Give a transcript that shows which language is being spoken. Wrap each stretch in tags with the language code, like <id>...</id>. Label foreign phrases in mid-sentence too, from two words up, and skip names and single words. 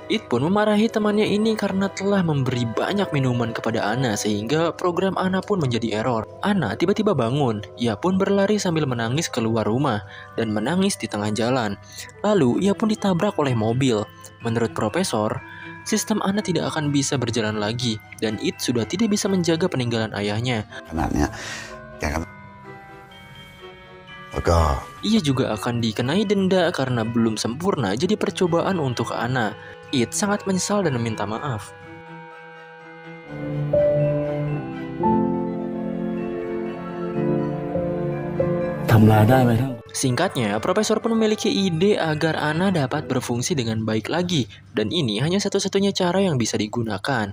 <id>It pun memarahi temannya ini karena telah memberi banyak minuman kepada Ana sehingga program Ana pun menjadi error. Ana tiba-tiba bangun. Ia pun berlari sambil menangis keluar rumah dan menangis di tengah jalan. Lalu ia pun ditabrak oleh mobil. Menurut profesor, sistem Ana tidak akan bisa berjalan lagi dan It sudah tidak bisa menjaga peninggalan ayahnya.</id> <th>ขนาดเนี้ยแกก็แล้วก็</th> <id>Ia juga akan dikenai denda karena belum sempurna jadi percobaan untuk Ana. It sangat menyesal dan meminta maaf. Singkatnya, profesor pun memiliki ide agar Ana dapat berfungsi dengan baik lagi, dan ini hanya satu-satunya cara yang bisa digunakan.</id>